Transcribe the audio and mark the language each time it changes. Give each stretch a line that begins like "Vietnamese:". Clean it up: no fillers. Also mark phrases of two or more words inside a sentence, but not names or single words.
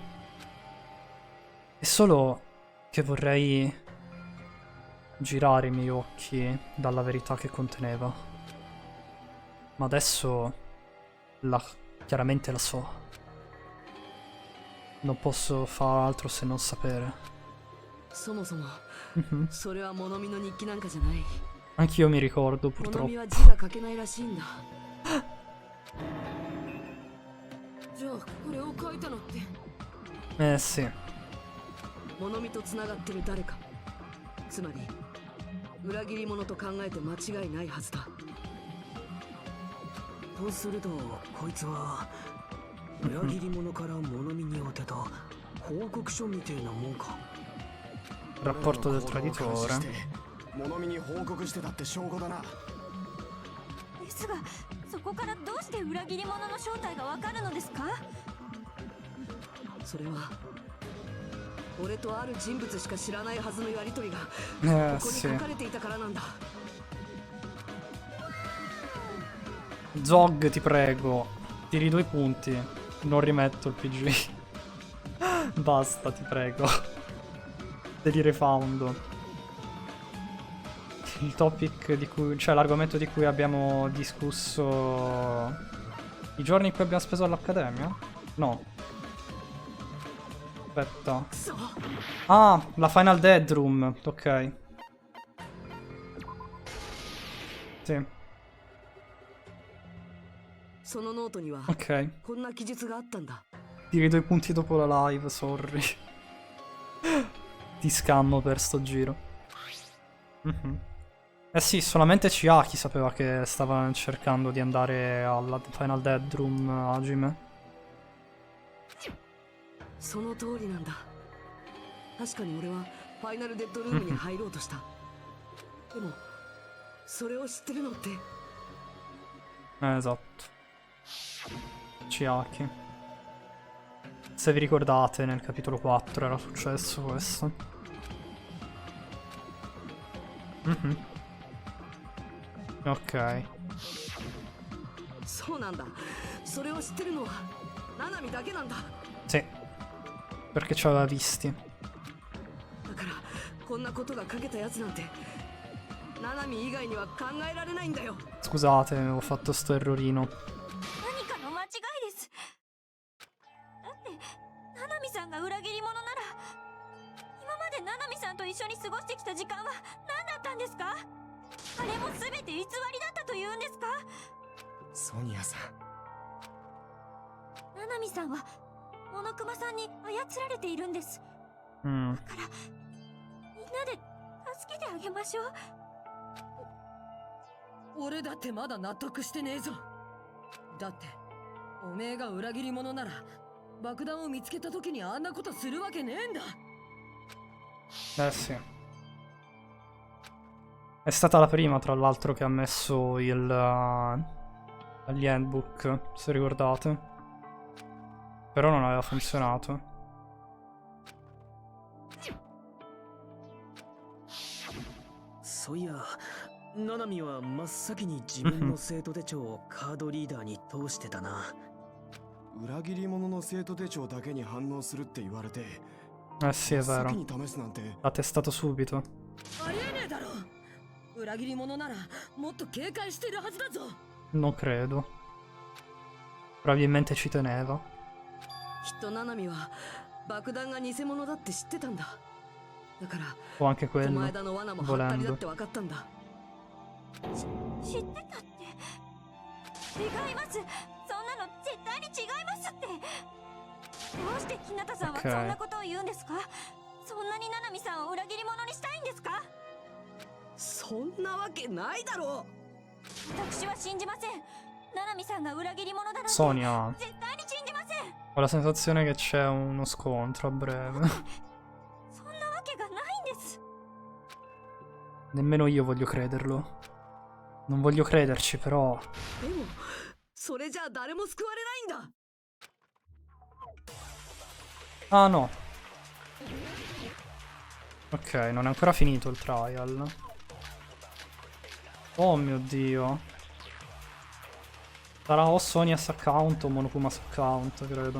Italian: È solo che vorrei girare i miei occhi dalla verità che conteneva. Ma adesso chiaramente la so. Non posso fare altro se non sapere.
Japanese: そもそもそれは物見の日記なんかじゃない。
Italian: Anch'io mi ricordo,
Japanese: 物
Italian: purtroppo.
Japanese: 見は字が書けないらしいんだ。じゃあこれを書いたのって。
Italian: Eh sì.
Japanese: 物見とつながってる誰か。つまり裏切り者と考えて間違いないはずだ。とするとこいつは裏切り者から物見に当てた報告書みてえなもんか。
Italian: Rapporto del traditore.
Japanese: 物見に報告してたって証拠だな。ですが、そこからどうして裏切り者の正体がわかるのですか？それは俺とある人物しか知らないはずのやりとりが Eh ここに
Italian: sì.
Japanese: 書かれていたからなんだ。
Italian: Zog, ti prego. Tiri 2 punti. Non rimetto il PG. Basta, ti prego. Devi refoundo. Il topic di cui... cioè l'argomento di cui abbiamo discusso i giorni in cui abbiamo speso all'accademia? No. Aspetta. Ah, la Final Dead Room. Ok. Sì.
Japanese: そのノートには
Italian: Ok.
Japanese: こんな記述があったんだ。
Italian: Tiri 2 punti dopo la live, sorry. Ti scammo per sto giro. Eh sì, solamente Chiaki sapeva che stava cercando di andare alla Final Dead Room, Hajime.
Japanese: その通りなんだ。確かに俺はファイナルデッドルームに入ろうとした。でもそれを知ってるのって。
Italian: Esatto. Chiaki. Se vi ricordate, nel capitolo 4 era successo questo. Ok.
Japanese: そうなんだ。それを知ってるのはナナミだけなんだ。
Italian: Sì. Perché ci aveva visti.
Japanese: だからこんなことが書けたやつなんてナナミ以外には考えられないんだよ。
Italian: Scusate, avevo fatto sto errorino.
Japanese: 何かの間違いです。だってナナミさんが裏切り者なら、今までナナミさんと一緒に過ごしてきた時間は何だったんですか？あれも全て偽りだったというんですか？ソニアさん。ナナミさんはモノクマさんに操られているんです。 Mm. だからなで助けてあげましょう。俺だってまだ納得してねえぞ。だっておめえが裏切り者なら爆弾を見つけた時にあんなことするわけねえんだ。
Italian: Eh sì. È stata la prima, tra l'altro, che ha messo gli handbook, se ricordate. Però non aveva funzionato.
Japanese: そういや、ナナミは真っ先に自分の生徒手帳をカードリーダーに通してたな。裏切り者の生徒手帳だけに反応するって言われて、
Italian: Eh sì, è
Japanese: 先
Italian: vero.
Japanese: に試すなんて。
Italian: L'ha testato subito.
Japanese: ありえねえだろ。裏切り者ならもっと警戒してるはずだぞ。
Italian: Non credo. Probabilmente ci teneva.
Japanese: きっとナナミは爆弾が偽物だって知ってたんだ。だから
Italian: O anche
Japanese: この
Italian: quello,
Japanese: 間の罠もハったりだ
Italian: volendo.
Japanese: って分かったんだ。知ってたって。違います。そんなの絶対に違いますって。どうして日向さんは
Italian: Okay.
Japanese: そんなことを言うんですか？そんなに七海さんを裏切り者にしたいんですか？そんなわけないだろ私は信じません。七海さんが裏切り者だなんて
Italian: Sonia,
Japanese: 絶対に信じません。
Italian: ho la sensazione che c'è uno scontro a breve.
Japanese: そんなわけがないんです。
Italian: Nemmeno io voglio crederlo. Non voglio crederci, però. う。
Japanese: でもそれじゃあ誰も救われないんだ。
Italian: Ah no. Ok, non è ancora finito il trial. Oh mio dio. Sarà o
English: Sonia's account
Italian: o
English: Monokuma's account,
Italian: credo.